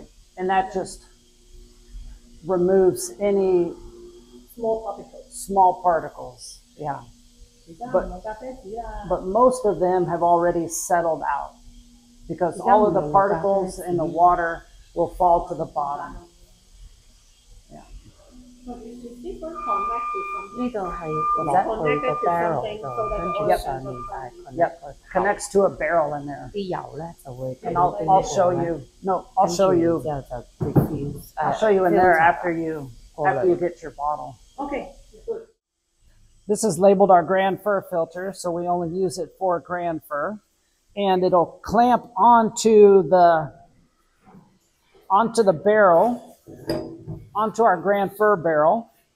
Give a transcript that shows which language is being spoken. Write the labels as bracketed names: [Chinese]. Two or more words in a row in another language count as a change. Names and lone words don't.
[English] And that just removes any small particles. Yeah. But most of them have already settled out because all of the particles in the water will fall to the bottom. Yeah. [Cantonese] 呢度係落去個 barrel 度，跟住上面就係 [English] Yep. Connects to a barrel in there. [Cantonese] 啲油咧就會 [English] And I'll show you. No, I'll show you. [Cantonese] 之後就 diffuse。 [English] I'll show you in there after you get your bottle. Okay. Good. This is labeled our grand fir filter, so we only use it for grand fir. And it'll clamp onto the barrel, onto our grand fir barrel.